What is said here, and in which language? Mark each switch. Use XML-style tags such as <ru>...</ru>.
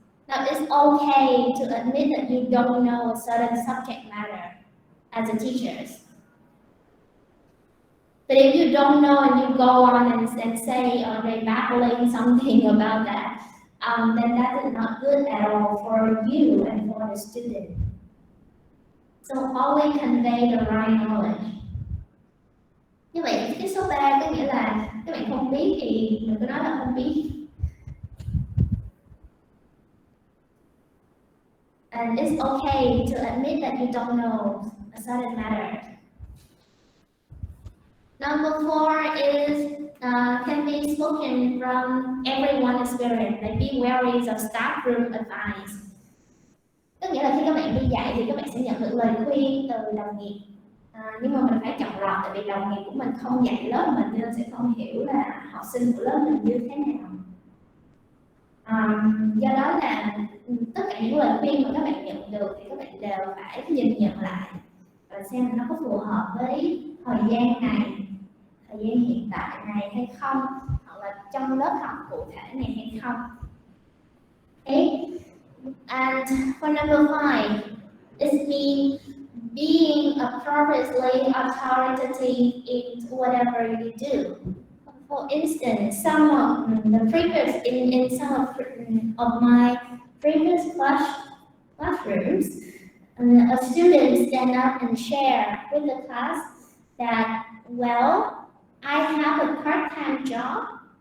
<en>Now, it's okay to admit that you don't know a certain subject matter as a teacher. But if you don't know and you go on and say or they're babbling something about that, then that is not good at all for you and for the student. So always convey the right knowledge.</en> <vi>Như vậy cái số 3 có nghĩa là các bạn không biết thì mình cứ nói là không biết.</vi> <en>and it's okay to admit that you don't know a certain matter. Number 4 is can be spoken from everyone's experience, like be wary of staff room advice.</en> <vi>Tức nghĩa là khi các bạn đi dạy thì các bạn sẽ nhận được lời khuyên từ đồng nghiệp, nhưng mà mình phải chọn lọc, tại vì đồng nghiệp của mình không dạy lớp mình nên sẽ không hiểu là học sinh của lớp mình như thế nào. Do đó là tất cả những lời khuyên mà các bạn nhận được thì các bạn đều phải nhìn nhận lại và xem nó có phù hợp với thời gian này, thời gian hiện tại này hay không, hoặc là trong lớp học cụ thể này hay không.</vi> <en>Okay. And for number 5, it's being appropriately authoritative in whatever you do. For instance, some of the previous in some of my previous classrooms, a student stand up and share with the class that, well, I have a part-time job.</en>